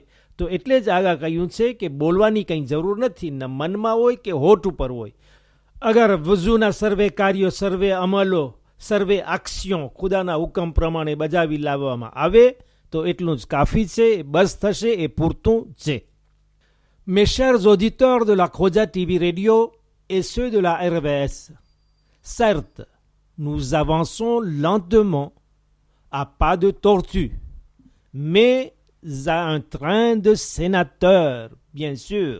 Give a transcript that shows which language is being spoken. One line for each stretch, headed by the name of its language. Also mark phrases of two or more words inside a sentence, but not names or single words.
Gujarati: તો એટલે જ આગળ કહ્યું છે કે બોલવાની કંઈ જરૂર નથી, ન મનમાં હોય કે હોઠ ઉપર હોય. અગર વઝુના સર્વે કાર્યો, સર્વે અમલો, સર્વે એક્શન ખુદાના હુકમ પ્રમાણે બજાવી લાવવામાં આવે તો એટલું જ કાફી છે, બસ થશે, એ પૂરતું છે.
French: Mes chers auditeurs de la Khoja TV Radio et ceux de la RVS, certes, nous avançons lentement, à pas de tortue, mais à un train de sénateurs, bien sûr.